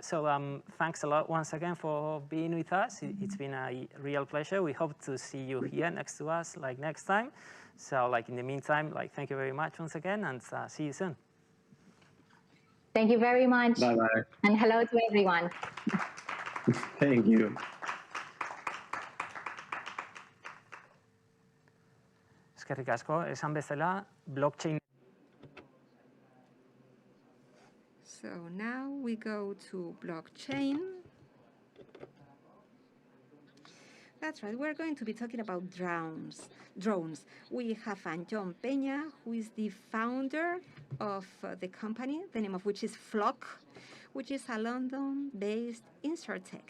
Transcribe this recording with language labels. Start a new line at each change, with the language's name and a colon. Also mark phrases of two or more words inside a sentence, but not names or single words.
English: So, thanks a lot once again for being with us. It's been a real pleasure. We hope to see you here next to us, next time. So, in the meantime, thank you very much once again, and see you soon. Thank you very much. Bye-bye. And hello to everyone. Thank you.
Basque: Eskerrik asko, esan bezala, blockchain.
English: So now we go to blockchain. That's right, we're going to be talking about drones. We have John Peña, who is the founder of the company, the name of which is Flock, which is a London-based insurtech.